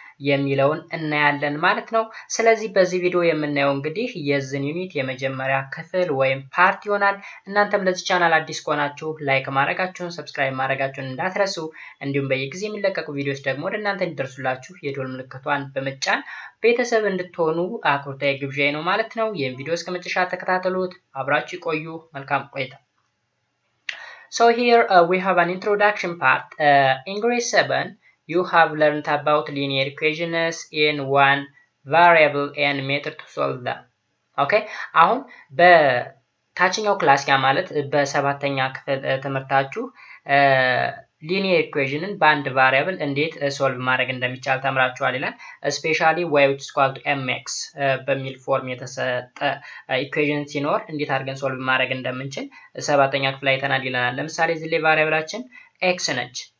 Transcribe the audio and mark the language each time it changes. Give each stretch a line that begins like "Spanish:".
Amharic: የሚለውን እናያለን ማለት ነው። ስለዚህ በዚህ ቪዲዮ የምናየው እንግዲህ የዚህን ዩኒት የመጀመሪያ ክፍል ወይም ፓርት ይሆናል። እናንተም ለዚህ ቻናል አዲስ ከሆናችሁ ላይክ ማድረጋችሁን ሰብስክራይብ ማድረጋችሁን እንዳትረሱ። እንዲሁም በየጊዜው የሚለቀቁ ቪዲዮዎች ደግሞ ወደ እናንተ እንዲደርሱላችሁ የደወል ምልክቷን በመጫን ቤተሰብ እንድትሆኑ አክብሮታዊ ግብዣዬ ነው ማለት ነው። ይህን ቪዲዮ እስከ መጨረሻ ተከታተሉት፣ አብራችሁ ቆዩ። መልካም ቆይታ።
English: So here we have an introduction part. In grade 7 you have learned about linear equations in one variable and method to solve them. Okay?
Amharic: አሁን በታችኛው ክላስ ያ ማለት በሰባተኛ ክፍል ትምህርታችሁ ሊኒየር ኢኩዌሽንን በአንድ ቫሪያብል እንዴት ሶልቭ ማድረግ እንደሚቻል ተምራችኋል ይላል። ስፔሻሊ
English: y which is equal to mx
Amharic: በሚል ፎርም የተሰጠ ኢኩዌሽን ሲኖር እንዴት አድርገን ሶልቭ ማድረግ እንደምንችል ሰባተኛ ክፍል አይተናል ይለናል። ለምሳሌ እዚህ ላይ ቫሪያብላችን x ነች፣